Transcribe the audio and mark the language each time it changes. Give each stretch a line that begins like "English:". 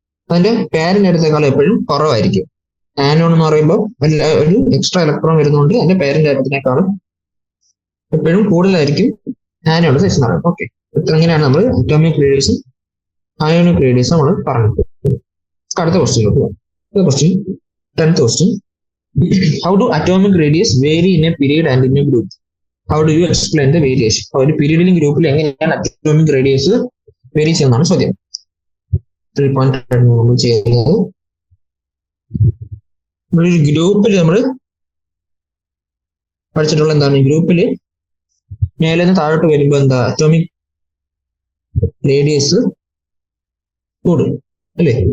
Malayalam: അതിന്റെ പേരന്റ് അടുത്തേക്കാളും എപ്പോഴും കുറവായിരിക്കും. ആനോൺ എന്ന് പറയുമ്പോൾ ഒരു എക്സ്ട്രാ ഇലക്ട്രോൺ വരുന്നതുകൊണ്ട് അതിന്റെ പേരന്റ് അടുത്തിനേക്കാളും എപ്പോഴും കൂടുതലായിരിക്കും ആനോൺ സൈസ് എന്ന് പറയുന്നത്. ഓക്കെ, ഇങ്ങനെയാണ് നമ്മൾ അറ്റോമിക് റേഡിയസും അയോണിക് റേഡിയസും നമ്മൾ പറഞ്ഞത്. അടുത്ത ക്വസ്റ്റ്യനിലോട്ട് പോകാം. Question 10th question.
English: How do atomic radius vary in a period and in a group? How do you explain the variation?
Malayalam: ഒരു പീരീഡിലും ഗ്രൂപ്പിലും എങ്ങനെയാണ് അറ്റോമിക് റേഡിയസ് വേരി ചെയ്യുന്നതാണ് ചോദ്യം. 3.2 നമ്മൾ ചെയ്യുന്നത് ഒരു ഗ്രൂപ്പിൽ നമ്മൾ പഠിച്ചിട്ടുള്ള എന്താണ്? ഗ്രൂപ്പില് മേലെ നിന്ന് താഴോട്ട് വരുമ്പോൾ എന്താ? അറ്റോമിക് റേഡിയസ് കൂടും അല്ലേ?